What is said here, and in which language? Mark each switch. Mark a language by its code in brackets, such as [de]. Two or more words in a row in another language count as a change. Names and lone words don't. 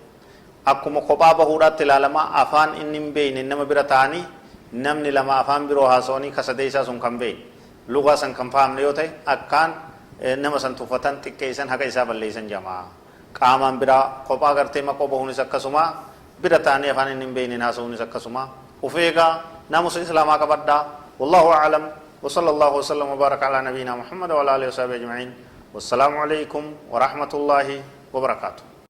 [om] Akkuma kophaa bahuudhaatti ilaalamaa afaan inni hin beekne nama bira ta'anii namni lama afaan biroo haasawanii kasadee isaa sun kan beekne lugaa san kan fahamne yoo ta'e akkaan nama san tuffatan xiqqeessan haqa isaa balleessan jamaa. Qaamaan biraa kophaa gartee maqoo bahuunis akkasuma bira ta'anii afaan inni hin beekne haasawuunis akkasuma uf eegaa naamusa islaamaa qabadhaa. [ar] والله أعلم وصلى الله وسلم وبارك على نبينا محمد وعلى آله وصحبه أجمعين. والسلام عليكم ورحمة الله وبركاته.